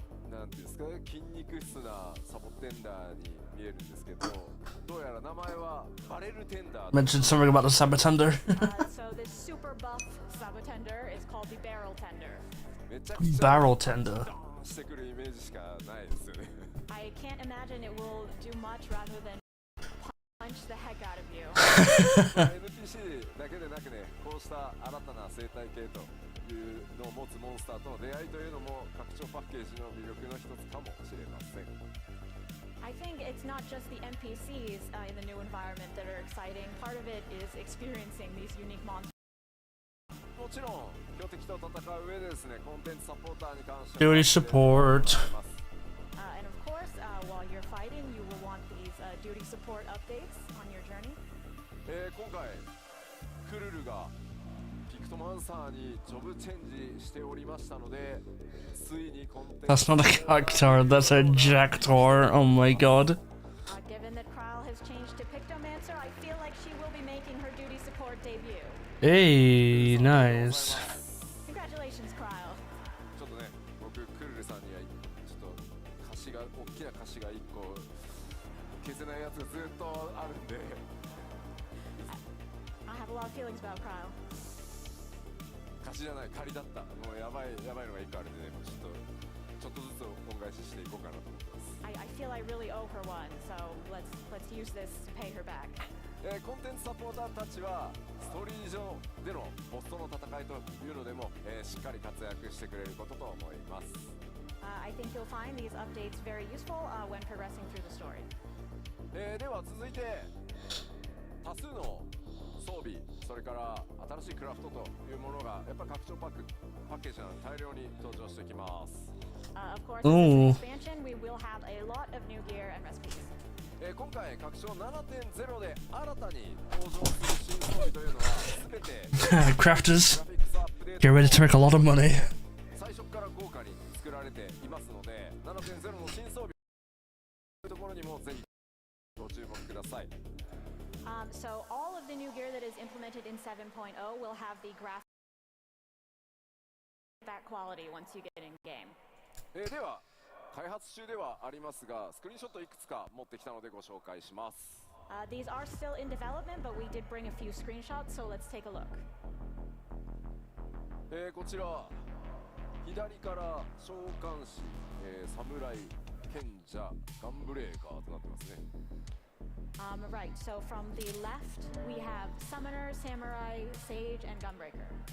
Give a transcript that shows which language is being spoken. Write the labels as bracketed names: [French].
[Japanese] なんていうんですかね、筋肉質なサボテンダーに見えるんですけど、どうやら名前はバレルテンダー。 [English] Mentioned something about the Sabatender. So this super buff Sabotender is called the Barrel Tender. [Japanese] めちゃくちゃ [English] Barrel Tender. [Japanese] ドーンしてくるイメージしかないですよね。 [English] I can't imagine it will do much rather than punch the heck out of you. [Japanese] NPC だけでなくね、こうした新たな生態系というのを持つモンスターとの出会いというのも拡張パッケージの魅力の一つかもしれません。 [English] I think it's not just the NPCs in the new environment that are exciting. Part of it is experiencing these unique monsters. [Japanese] もちろん強敵と戦う上でですね、コンテンツサポーターに関して [English] Duty support. And of course, while you're fighting, you will want these duty support updates on your journey. [Japanese] 今回クルルがピクトマンサーにジョブチェンジしておりましたので、ついにコンテンツ [English] That's not a cactuar, that's a Jactor. Oh my god. Given that Kryle has changed to Pictomancer, I feel like she will be making her duty support debut. Hey, nice. Congratulations, Kryle. [Japanese] ちょっとね、僕クルルさんにはちょっと歌詞が大きな歌詞が1個消せないやつがずっとあるんで。 [English] I have a lot of feelings about Kryle. [Japanese] 貸しじゃない借りだった。もうやばいのが1個あるんでね、ちょっとずつ恩返ししていこうかなと思ってます。 [English] I feel I really owe her one, so let's use this to pay her back. [Japanese] コンテンツサポーターたちはストーリー上でのボスとの戦いというのでも、しっかり活躍してくれることと思います。 [English] I think you'll find these updates very useful when progressing through the story. [Japanese] では続いて多数の装備、それから新しいクラフトというものがやっぱり拡張パッケージなので大量に登場してきます。 [English] Of course, in this expansion, we will have a lot of new gear and recipes. [Japanese] 今回拡張 7.0 で新たに登場する新装備というのは全て [English] Crafters, get ready to make a lot of money. [Japanese] 最初から豪華に作られていますので、 7.0 の新装備というところにもぜひご注目ください。 [English] So all of the new gear that is implemented in 7.0 will have the graphic that quality once you get in game. [Japanese] では開発中ではありますが、スクリーンショットいくつか持ってきたのでご紹介します。 [English] These are still in development, but we did bring a few screenshots, so let's take a look. [Japanese] こちら左から召喚士、侍、賢者、ガンブレーカーとなってますね。 [English] Right, so from the left, we have Summoner, Samurai, Sage, and Gunbreaker.